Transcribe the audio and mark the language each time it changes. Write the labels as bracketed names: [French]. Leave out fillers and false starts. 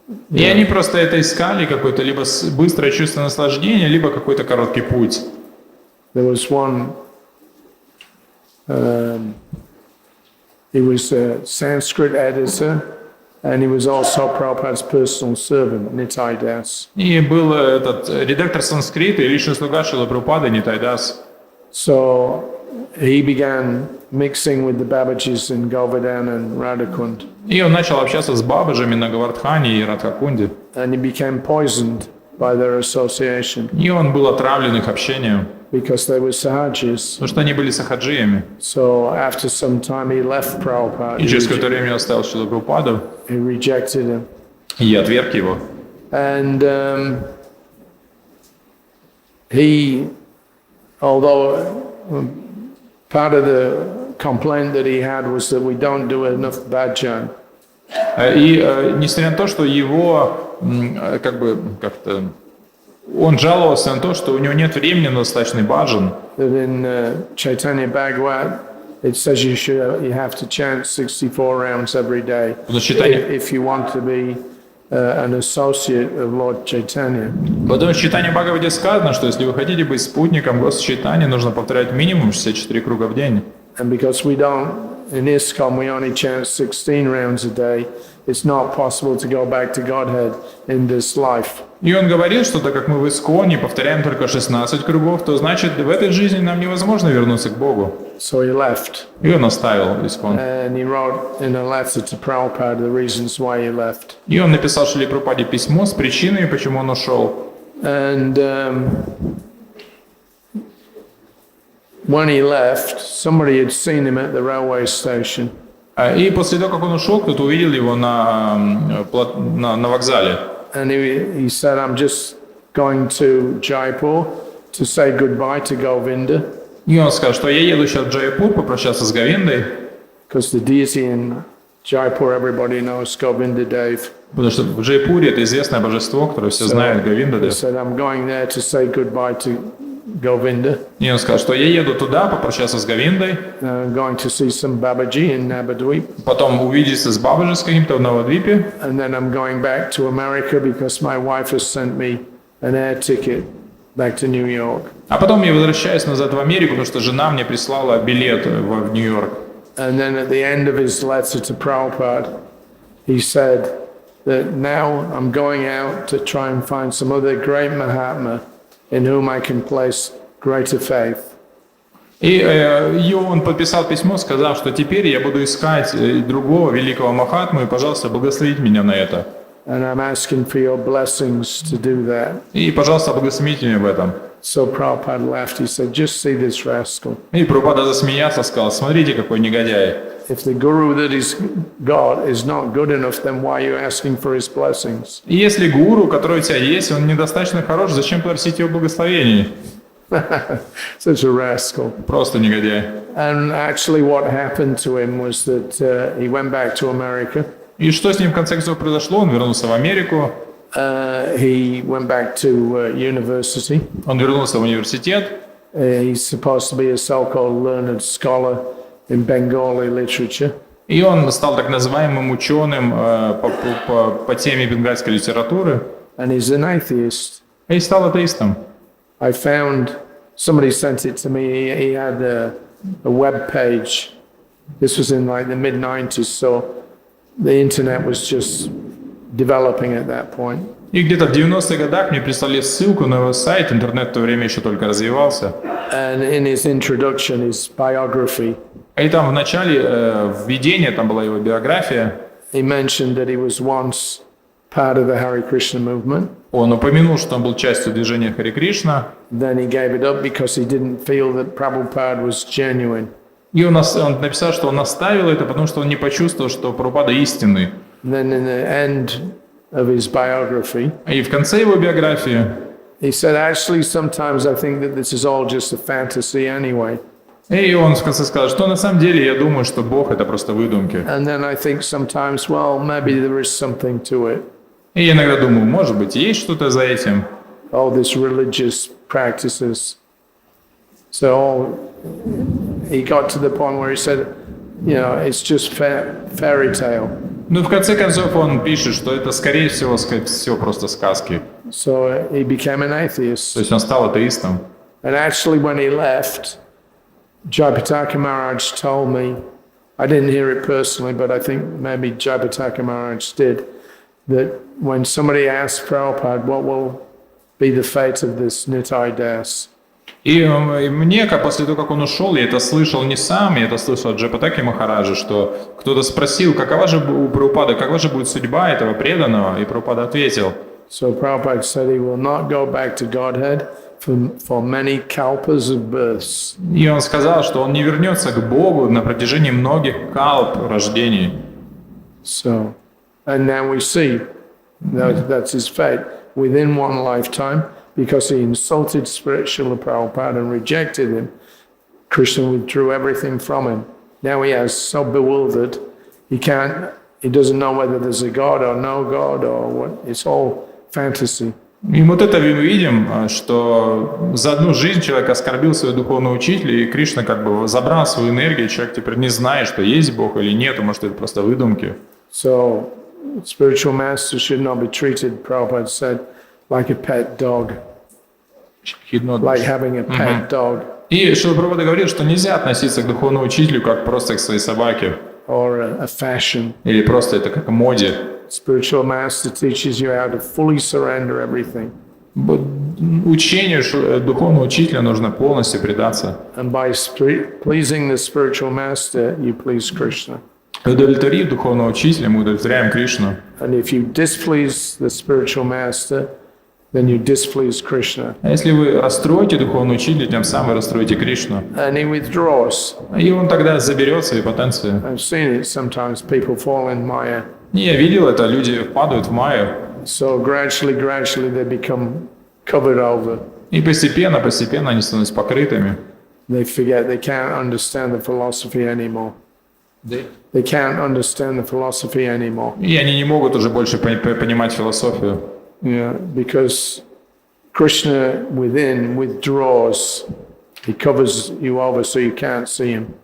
[Russian] И они просто это искали, какое-то либо быстрое чувство наслаждения, либо какой-то короткий путь. [English] There was one, he was a Sanskrit editor, and he was also Prabhupada's personal servant, Nitai Das. [Russian] И был этот редактор санскрита и личный слуга Шрилы Прабхупады Нитай Дас. [English] So he began mixing with the Babajis in Govardhan and Radhakund, [Russian] И он начал общаться с бабаджами на Гавардхане и Радхакунде. [English] and he became poisoned by their association [Russian] И он был отравлен их общением, [English] because they were Sahajis. [Russian] потому что они были сахаджиями. [English] So after some time he left Prabhupada, [Russian] И через какое-то время оставил Шрилу Прабхупаду [English] he rejected him. [Russian] и отверг его. [English] And he, although part of the complaint that he had was that we don't do enough bhajan. [Russian] И несмотря на то, что его как-то он жаловался на то, что у него нет времени на достаточный баджан. [English] That in Chaitanya Bhagavat it says you have to chant 64 rounds every day [Russian] Потому что читание, [English] if you want to be an associate of Lord Chaitanya. [Russian] потому что в читании Бхагавате сказано, что если вы хотите быть спутником Господа Чайтаньи, нужно повторять минимум 64 круга в день. [English] And because we don't, in ISKCON we only chant 16 rounds a day, it's not possible to go back to Godhead in this life. [Russian] И он говорил, что так как мы в Исконе повторяем только 16 кругов, то значит в этой жизни нам невозможно вернуться к Богу. [English] So he left. [Russian] И он оставил Искон. [English] And he wrote in a letter to Prabhupada the reasons why he left. [Russian] И он написал Шриле Прабхупаде письмо с причиной, почему он ушел. [English] And when he left, somebody had seen him at the railway station. [Russian] И после того, как он ушел, кто-то увидел его на вокзале. [English] And he said, I'm just going to Jaipur to say goodbye to Govinda. [Russian] И он сказал, что я еду сейчас в Джайпур попрощаться с Говиндой, [English] Because the deity in Jaipur, everybody knows Govinda Dev. [Russian] потому что в Джайпуре это известное божество, которое все знают, Говинда. [English] He said, I'm going there to say goodbye to Govinda. [Russian] И он сказал, что я еду туда попрощаться с Говиндой, [English] I'm going to see some Babaji in Nabadweep. [Russian] потом увидеться с Бабаджи с каким-то в Навадвипе, [English] And then I'm going back to America because my wife has sent me an air ticket back to New York. [Russian] а потом я возвращаюсь назад в Америку, потому что жена мне прислала билет в Нью-Йорк. [English] And then at the end of his letter to Prabhupada, he said that now I'm going out to try and find some other great Mahatma in whom I can place greater faith. [Russian] И он подписал письмо, сказав, что теперь я буду искать другого великого Махатму, и, пожалуйста, благословите меня на это. [English] And I'm asking for your blessings to do that. [Russian] И, пожалуйста, благословите меня в этом. [English] So Prabhupada left. He said, just see this rascal. [Russian] И Прабхупада засмеялся, сказал, смотрите, какой негодяй. [English] If the guru that he's got is not good enough, then why are you asking for his blessings? [Russian] И если гуру, который у тебя есть, он недостаточно хорош, зачем просить его благословений? [English] Such a rascal. [Russian] Просто негодяй. [English] And actually what happened to him was that he went back to America. [Russian] И что с ним в конце концов произошло? Он вернулся в Америку, [English] He went back to university. [Russian] он вернулся в университет, [English] He's supposed to be a so-called learned scholar in Bengali literature. [Russian] и он стал так называемым ученым по теме бенгальской литературы, [English] And he's an atheist. [Russian] и стал атеистом. [English] I found, somebody sent it to me, he had a web page. This was in like the mid-90s, so the internet was just developing at that point. [Russian] И где-то в 90-х годах мне прислали ссылку на его сайт, интернет в то время еще только развивался. [English] And in his introduction, his biography, [Russian] И там в начале введения, там была его биография, [English] he mentioned that he was once part of the Hare Krishna movement. [Russian] Он упомянул, что он был частью движения Хари Кришна, [English] Then he gave it up because he didn't feel that Prabhupada was genuine. [Russian] и он написал, что он оставил это, потому что он не почувствовал, что Прабхупада истинный. [English] Then in the end of his biography, [Russian] И в конце его биографии [English] he said, actually, sometimes I think that this is all just a fantasy anyway. [Russian] и он в конце сказал, что на самом деле я думаю, что Бог это просто выдумки. [English] And then I think sometimes, well, maybe there is something to it. [Russian] И я иногда думаю, может быть, есть что-то за этим. [English] All these religious practices. So he got to the point where he said, you know, it's just fairy tale. [Russian] Ну, в конце концов, он пишет, что это, скорее всего, все просто сказки. [English] So he became an [Russian] То [English] atheist. [Russian] есть он стал атеистом. [English] And actually, when he left, Jayapataka Maharaj told me, I didn't hear it personally, but I think maybe Jayapataka Maharaj did, that when somebody asked Prabhupada, what will be the fate of this Nitai Das? [Russian] И мне, после того, как он ушел, я это слышал не сам, я это слышал от Джайапатаки Махараджа, что кто-то спросил, какова же у Прабхупады, какова же будет судьба этого преданного, и Прабхупада ответил. [English] So Prabhupada said he will not go back to Godhead for many kalpas of births. [Russian] И он сказал, что он не вернется к Богу на протяжении многих калп рождений. [English] So, and now we see that's his fate. Within one lifetime, because he insulted spiritual Prabhupada and rejected him, Krishna withdrew everything from him. Now he has so bewildered, he doesn't know whether there's a God or no God or what. It's all fantasy. [Russian] И вот это мы видим, что за одну жизнь человек оскорбил своего духовного учителя, и Кришна как бы забрал свою энергию, человек теперь не знает, что есть Бог или нет, может это просто выдумки. [English] So, spiritual master should not be treated, Prabhupada said, like a pet dog, like having a pet dog. [Russian] И Шрила Прабхупада говорит, что нельзя относиться к духовному учителю как просто к своей собаке. [English] Or a fashion. [Russian] Или просто это как моде. [English] Spiritual master teaches you how to fully surrender everything. [Russian] Учению духовного учителя нужно полностью предаться. [English] And by pleasing the spiritual master, you please Krishna. [Russian] Удовлетворив духовного учителя, мы удовлетворяем Кришну. [English] And if you displease the spiritual master, then you displease Krishna. [Russian] А если вы расстроите духовного учителя, тем самым расстроите Кришну. [English] And he withdraws. [Russian] И он тогда заберет свои потенции. [English] I've seen it sometimes. People fall in Maya. [Russian] Я видел это, люди падают в майю. [English] So gradually they become covered over. [Russian] И постепенно они становятся покрытыми. [English] They forget they can't understand the philosophy anymore. They can't understand the philosophy anymore. [Russian] И они не могут уже больше понимать философию. [English] Yeah, because Krishna within withdraws. He covers you over so you can't see him.